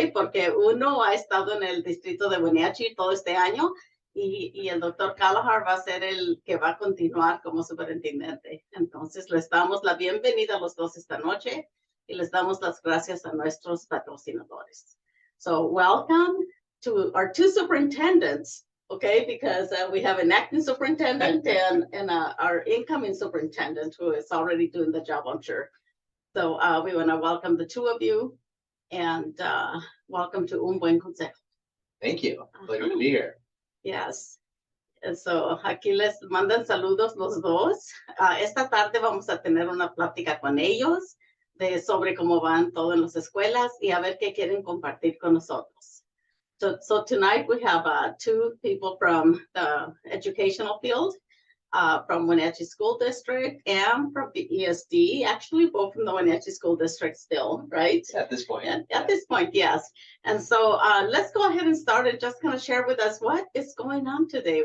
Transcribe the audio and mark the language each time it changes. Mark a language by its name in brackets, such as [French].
[Spanish] Porque uno ha estado en el distrito de Wenatchee todo este año y el doctor Kalahar va a ser el que va a continuar como superintendente. Entonces, les damos la bienvenida a los dos esta noche y les damos las gracias a nuestros patrocinadores. [English] So, welcome to our two superintendents, okay? Because we have an acting superintendent and our incoming superintendent who is already doing the job, I'm sure. So we want to welcome the two of you and welcome to Un Buen Consejo. Thank you. Pleasure to be here. Yes. And so [Spanish] aquí les mandan saludos los dos. Esta tarde vamos a tener una plática con ellos sobre cómo van todo en las escuelas y a ver qué quieren compartir con nosotros. [English] So tonight we have two people from the educational field. From Wenatchee School District and from the ESD, actually both from the Wenatchee School District still, right? At this point. At this point, yes. And so let's go ahead and start and just kind of share with us what is going on today.